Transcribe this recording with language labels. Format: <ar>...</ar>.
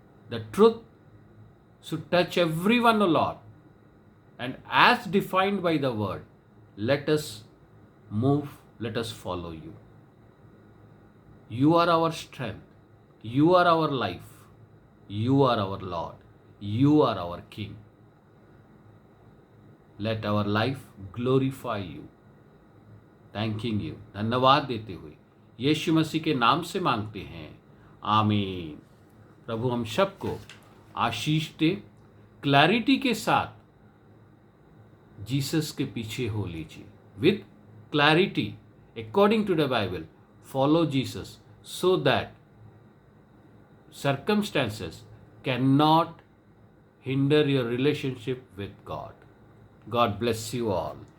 <en>The truth should touch everyone, O Lord, and as defined by the word, let us move, let us follow you. You are our strength, you are our life, you are our Lord, you are our King. Let our life glorify you. Thanking you,</en> <hi>धन्यवाद देते हुए यीशु मसीह के नाम से मांगते हैं, आमीन। प्रभु हम सबको आशीष दे। क्लैरिटी के साथ जीसस के पीछे हो लीजिए।</hi> <en>With clarity according to the Bible, follow Jesus so that circumstances cannot hinder your relationship with God. God bless you all.</en>